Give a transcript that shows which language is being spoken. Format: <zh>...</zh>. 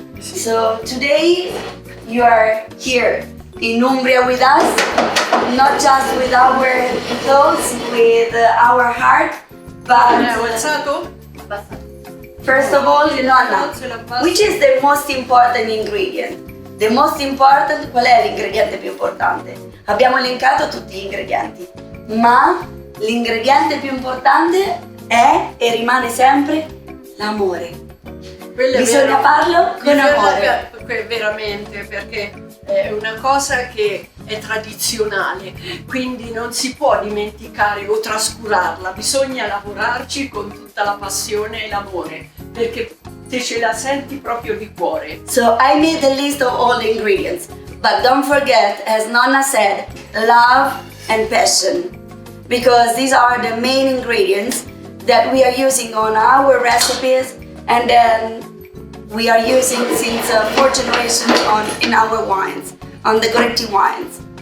<en>So today you are here in Umbria with us, not just with our thoughts, with our heart, but</en> <it>Alzato?</it> <en>first of all, Nonna, which is the most important ingredient? The most important,</en> <it>qual è l'ingrediente più importante? Abbiamo elencato tutti gli ingredienti, ma l'ingrediente più importante è e rimane sempre l'amore. Bisogna farlo con amore. Veramente, perché è una cosa che è tradizionale, quindi non si può dimenticare o trascurarla, bisogna lavorarci con tutta la passione e l'amore, perché te ce la senti proprio di cuore.</it> <en>So I made a list of all the ingredients, but don't forget, as Nonna said, love and passion, because these are the main ingredients that we are using on our recipes, and then we are using since 4 generations in our wines, on the Goretti wines.</en>